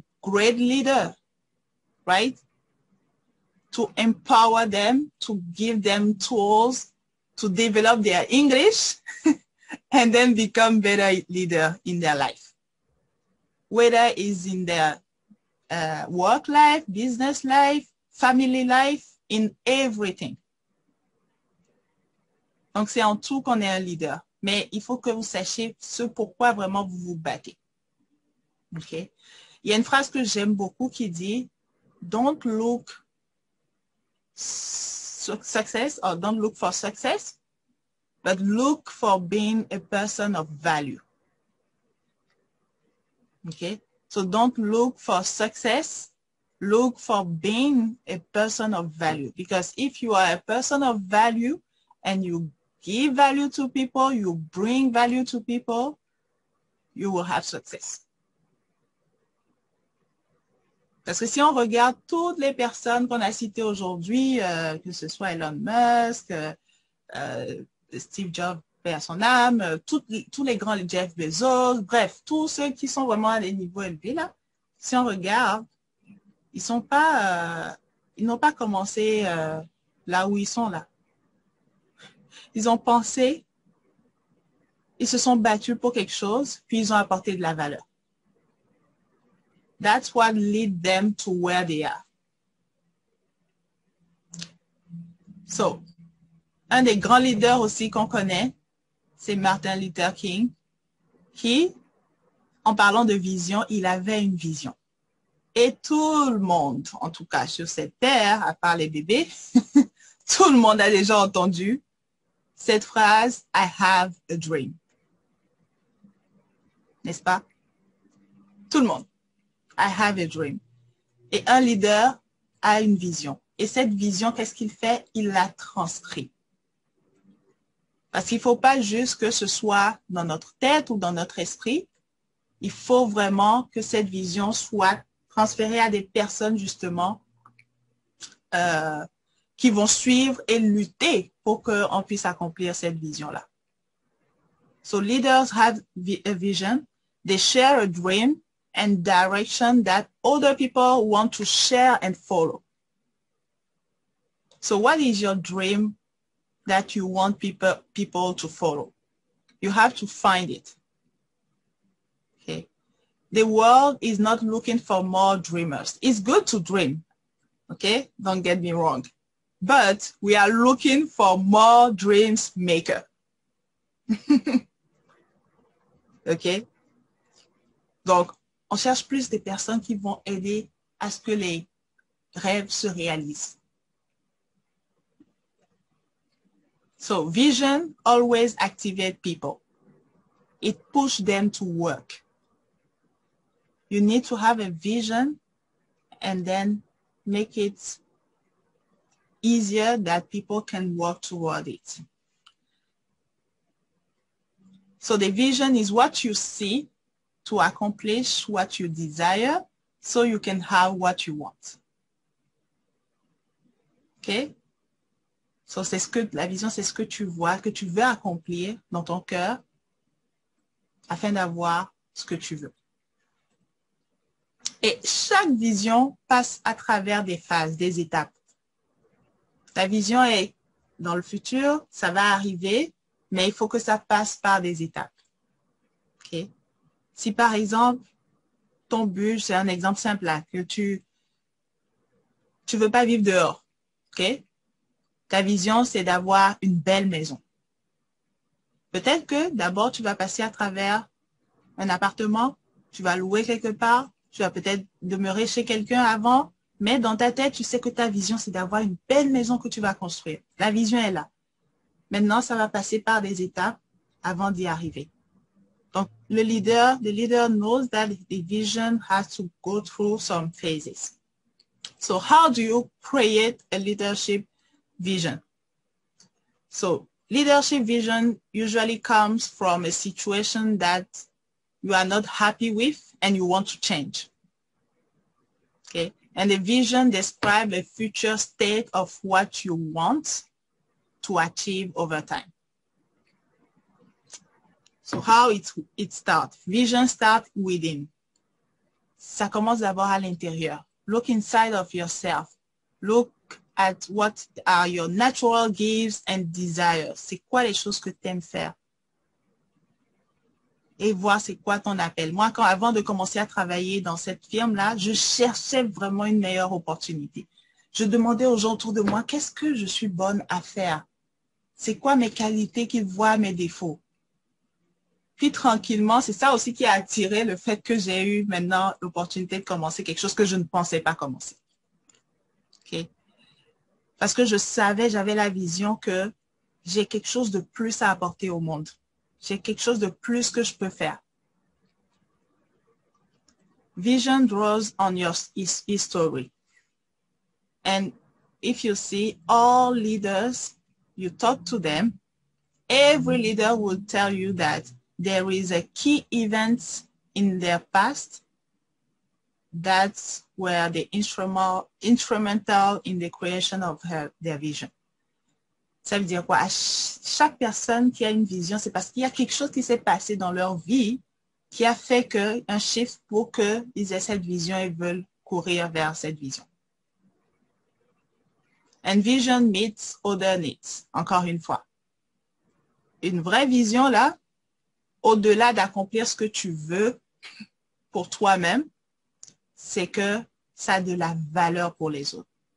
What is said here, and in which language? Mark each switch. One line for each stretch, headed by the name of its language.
English: great leader, right? To empower them, to give them tools to develop their English and then become better leader in their life. Whether it's in their work life, business life, family life, in everything.
French: Donc, c'est en tout qu'on est un leader. Mais il faut que vous sachiez ce pourquoi vraiment vous vous battez. OK? Il y a une phrase que j'aime beaucoup qui dit «
English: Don't look success or don't look for success, but look for being a person of value.
French: » OK?
English: So don't look for success, look for being a person of value. Because if you are a person of value and you give value to people, you bring value to people, you will have success.
French: Parce que si on regarde toutes les personnes qu'on a citées aujourd'hui, que ce soit Elon Musk, Steve Jobs, paix à son âme, tous les grands, Jeff Bezos, bref, tous ceux qui sont vraiment à des niveaux élevés, là, si on regarde, ils n'ont pas commencé là où ils sont là. Ils ont pensé, ils se sont battus pour quelque chose, puis ils ont apporté de la valeur.
English: That's what led them to where they are.
French: So, un des grands leaders aussi qu'on connaît, c'est Martin Luther King, qui, en parlant de vision, il avait une vision. Et tout le monde, en tout cas sur cette terre, à part les bébés, tout le monde a déjà entendu cette phrase «
English: I have a dream
French: ». N'est-ce pas? Tout le monde. I have a dream. Et un leader a une vision. Et cette vision, qu'est-ce qu'il fait? Il la transcrit. Parce qu'il ne faut pas juste que ce soit dans notre tête ou dans notre esprit. Il faut vraiment que cette vision soit transférée à des personnes, justement, qui vont suivre et lutter pour qu'on puisse accomplir cette vision-là.
English: So leaders have a vision. They share a dream and direction that other people want to share and follow. So what is your dream that you want people to follow? You have to find it. Okay. The world is not looking for more dreamers. It's good to dream. Okay. Don't get me wrong. But we are looking for more dreams maker. OK?
French: Donc, on cherche plus des personnes qui vont aider à ce que les rêves se réalisent.
English: So, vision always activates people. It pushes them to work. You need to have a vision and then make it easier that people can work toward it. So the vision is what you see to accomplish what you desire so you can have what you want. OK?
French: So c'est ce que, la vision, c'est ce que tu vois, que tu veux accomplir dans ton cœur afin d'avoir ce que tu veux. Et chaque vision passe à travers des phases, des étapes. Ta vision est dans le futur, ça va arriver, mais il faut que ça passe par des étapes. Okay? Si par exemple, ton but, c'est un exemple simple là, que tu veux pas vivre dehors, ok? Ta vision, c'est d'avoir une belle maison. Peut-être que d'abord, tu vas passer à travers un appartement, tu vas louer quelque part, tu vas peut-être demeurer chez quelqu'un avant, mais dans ta tête, tu sais que ta vision, c'est d'avoir une belle maison que tu vas construire. La vision est là. Maintenant, ça va passer par des étapes avant d'y arriver.
English: Donc, the leader knows that the vision has to go through some phases. So, how do you create a leadership vision? So, leadership vision usually comes from a situation that you are not happy with and you want to change. Okay? And the vision describes a future state of what you want to achieve over time. So how it starts? Vision starts within.
French: ça commence d'abord à l'intérieur.
English: Look inside of yourself. Look at what are your natural gifts and desires.
French: C'est quoi les choses que tu aimes faire? Et voir c'est quoi ton appel. Moi, avant de commencer à travailler dans cette firme-là, je cherchais vraiment une meilleure opportunité. Je demandais aux gens autour de moi, qu'est-ce que je suis bonne à faire? C'est quoi mes qualités qui voient mes défauts? Puis tranquillement, c'est ça aussi qui a attiré le fait que j'ai eu maintenant l'opportunité de commencer quelque chose que je ne pensais pas commencer. Okay? Parce que je savais, j'avais la vision que j'ai quelque chose de plus à apporter au monde. J'ai quelque chose de plus que je peux faire.
English: Vision draws on your history. And if you see all leaders, you talk to them, every leader will tell you that there is a key event in their past that's where the instrumental in the creation of their vision.
French: Ça veut dire quoi? À chaque personne qui a une vision, c'est parce qu'il y a quelque chose qui s'est passé dans leur vie qui a fait un shift pour qu'ils aient cette vision et veulent courir vers cette vision.
English: And vision meets other needs.
French: Encore une fois. Une vraie vision, là, au-delà d'accomplir ce que tu veux pour toi-même, c'est que ça a de la valeur pour les autres.